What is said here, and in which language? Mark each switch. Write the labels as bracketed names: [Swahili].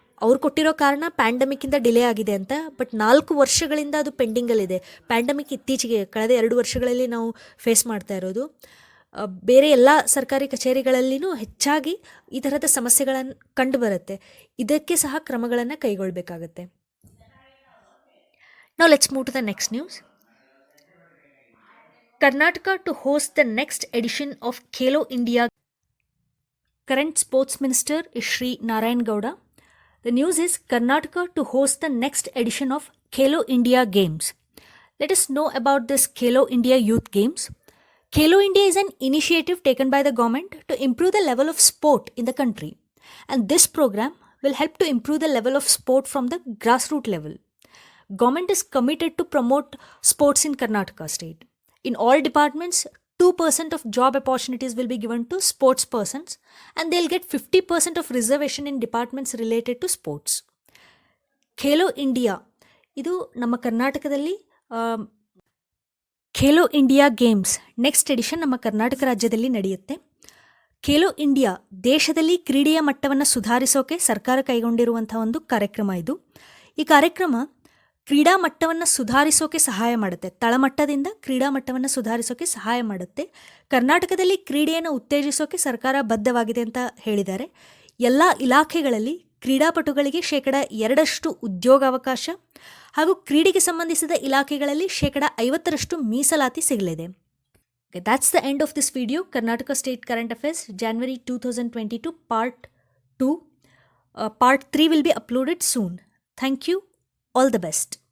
[Kannada] ಅವ್ರು ಕೊಟ್ಟಿರೋ ಕಾರಣ ಪ್ಯಾಂಡಮಿಕ್ಕಿಂದ ಡಿಲೇ ಆಗಿದೆ ಅಂತ. ಬಟ್ 4 ವರ್ಷಗಳಿಂದ ಅದು ಪೆಂಡಿಂಗಲ್ಲಿದೆ. ಪ್ಯಾಂಡಮಿಕ್ ಇತ್ತೀಚೆಗೆ ಕಳೆದ 2 ವರ್ಷಗಳಲ್ಲಿ ನಾವು ಫೇಸ್ ಮಾಡ್ತಾ ಇರೋದು. ಬೇರೆ ಎಲ್ಲ ಸರ್ಕಾರಿ ಕಚೇರಿಗಳಲ್ಲಿನೂ ಹೆಚ್ಚಾಗಿ ಈ ಥರದ ಸಮಸ್ಯೆಗಳನ್ನು ಕಂಡುಬರುತ್ತೆ. ಇದಕ್ಕೆ ಸಹ ಕ್ರಮಗಳನ್ನು ಕೈಗೊಳ್ಳಬೇಕಾಗತ್ತೆ. [English] Now let's move to the next news. Karnataka to host the next edition of Kalo India. Current Sports Minister is Shri Narayan Gowda. The news is Karnataka to host the next edition of Kalo India Games. Let us know about this Kalo India Youth Games. Kalo India is an initiative taken by the government to improve the level of sport in the country. And this program will help to improve the level of sport from the grassroots level. Government is committed to promote sports in Karnataka state. In all departments, 2% of job opportunities will be given to sports persons and they'll get 50% of reservation in departments related to sports. [Kannada] Khelo India ಇದು ನಮ್ಮ ಕರ್ನಾಟಕದಲ್ಲಿ Khelo India games next edition ನಮ್ಮ ಕರ್ನಾಟಕ ರಾಜ್ಯದಲ್ಲಿ ನಡೆಯುತ್ತೆ. Khelo India ದೇಶದಲ್ಲಿ ಕ್ರೀಡೆಯ ಮಟ್ಟವನ್ನು ಸುಧಾರಿಸೋಕೆ ಸರ್ಕಾರ ಕೈಗೊಂಡಿರುವಂಥ ಒಂದು ಕಾರ್ಯಕ್ರಮ ಇದು. ಈ ಕಾರ್ಯಕ್ರಮ ಕ್ರೀಡಾ ಮಟ್ಟವನ್ನು ಸುಧಾರಿಸೋಕೆ ಸಹಾಯ ಮಾಡುತ್ತೆ. ತಳಮಟ್ಟದಿಂದ ಕ್ರೀಡಾ ಮಟ್ಟವನ್ನು ಸುಧಾರಿಸೋಕೆ ಸಹಾಯ ಮಾಡುತ್ತೆ. ಕರ್ನಾಟಕದಲ್ಲಿ ಕ್ರೀಡೆಯನ್ನು ಉತ್ತೇಜಿಸೋಕೆ ಸರ್ಕಾರ ಬದ್ಧವಾಗಿದೆ ಅಂತ ಹೇಳಿದ್ದಾರೆ. ಎಲ್ಲ ಇಲಾಖೆಗಳಲ್ಲಿ ಕ್ರೀಡಾಪಟುಗಳಿಗೆ 2% ಉದ್ಯೋಗಾವಕಾಶ ಹಾಗೂ ಕ್ರೀಡೆಗೆ ಸಂಬಂಧಿಸಿದ ಇಲಾಖೆಗಳಲ್ಲಿ 50% ಮೀಸಲಾತಿ ಸಿಗಲಿದೆ. [English] Okay, that's the end of this video. Karnataka State Current Affairs, January 2022, Part 2. Part 3 will be uploaded soon. Thank you. All the best.